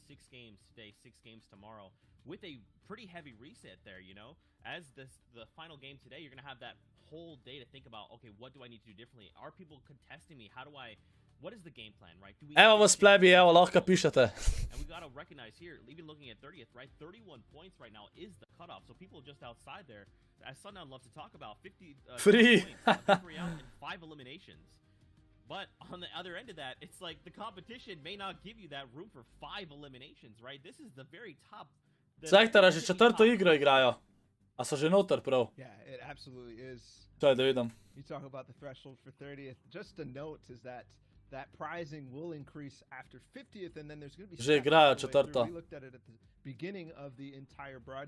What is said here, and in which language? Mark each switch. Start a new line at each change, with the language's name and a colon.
English: 6 games today, 6 games tomorrow, with a pretty heavy reset there, you know? As the final game today, you're going to have that whole day to think about, okay, what do I need to do differently? Are people contesting me? How do I... What is the game plan, right?
Slovenian: Evo vas plebi, evo, lahko pišete.
English: And we got to recognize here, even looking at 30th, right? 31 points right now is the cutoff. So people just outside there, as Sundown loves to talk about, 50 free points, 3 out and 5 eliminations. But on the other end of that, it's like the competition may not give you that room for 5 eliminations, right? This is the very top.
Slovenian: Sektora že četrto igro igrajo. A so že noter prav?
English: Yeah, it absolutely is.
Slovenian: Čaj, da vidim.
English: You talk about the threshold for 30th. Just a note is that prizing will increase after 50th, and then there's going to be...
Slovenian: Že igrajo četrto.
English: We looked at it at the beginning of the entire broadcast.